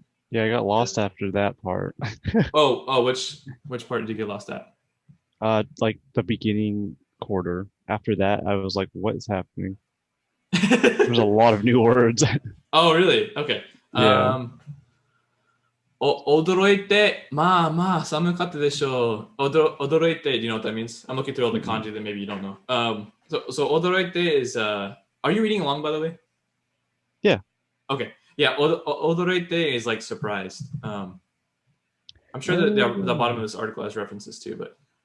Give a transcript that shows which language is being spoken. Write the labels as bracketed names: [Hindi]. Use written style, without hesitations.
[English] Yeah, I got lost after that part. Which part did you get lost at? Like the beginning quarter. After that, I was like, what is happening? There's a lot of new words. Oh, really? Okay. Yeah. [Japanese] 驚いて、まあまあ寒かったでしょう。 [English] 驚いて, do you know what that means? I'm looking through all the kanji that maybe you don't know. So 驚いて is, are you reading along, by the way? Yeah. Okay. Yeah, 驚いて is like surprised. I'm sure that the bottom of this article has references too, but